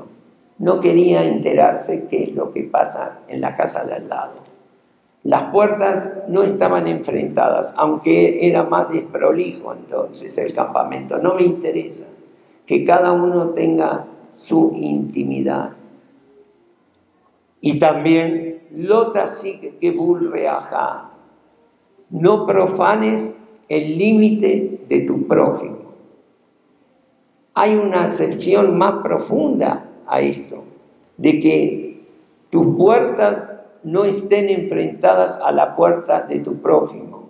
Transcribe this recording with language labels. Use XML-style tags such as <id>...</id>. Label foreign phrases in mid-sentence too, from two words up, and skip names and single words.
<es>No quería enterarse qué es lo que pasa en la casa de al lado. Las puertas no estaban enfrentadas, aunque era más desprolijo entonces el campamento. No me interesa, que cada uno tenga su intimidad. Y también,</es> <he>לא תסיג גבול רעך,</he> <es>no profanes el límite de tu prójimo. Hay una acepción más profunda a esto, de que tus puertas no estén enfrentadas a la puerta de tu prójimo,</es>